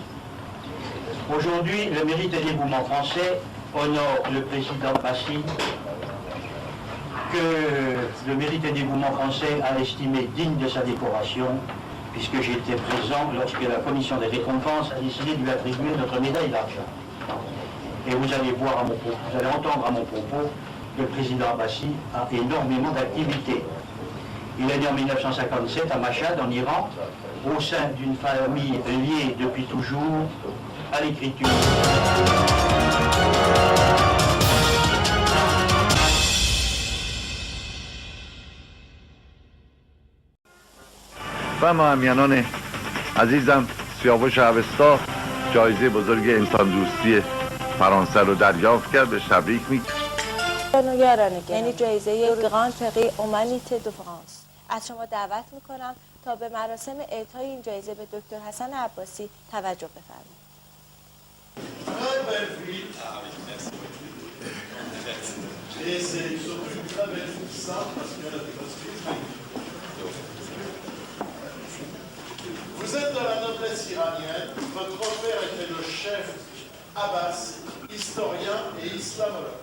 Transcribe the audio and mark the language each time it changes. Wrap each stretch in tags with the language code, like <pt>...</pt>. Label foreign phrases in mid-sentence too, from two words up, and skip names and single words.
<fr>Aujourd'hui, le mérite et dévouement français honore le président Passy, que le mérite et dévouement français a estimé digne de sa décoration, puisque j'étais présent lorsque la commission des récompenses a décidé de lui attribuer notre médaille d'argent. Et vous allez voir vous allez entendre à mon propos que le président Abbasi a énormément d'activités. Il est né en 1957 à Mashhad, en Iran, au sein d'une famille liée depuis toujours à l'écriture.</fr> <fa>و همینان عزیزم سیاوش اوستا جایزه بزرگ انسان دوستی فرانسه رو دریافت کرد. به تبریک میگم. یعنی جایزه گراند پری اومانیته دو فرانس. از شما دعوت میکنم تا به مراسم اعطای این جایزه به دکتر حسن عباسی توجه بفرمایید.</fa> <fr>Vous êtes de la noblesse iranienne, votre père était le chef Abbas, historien et islamologue.</fr>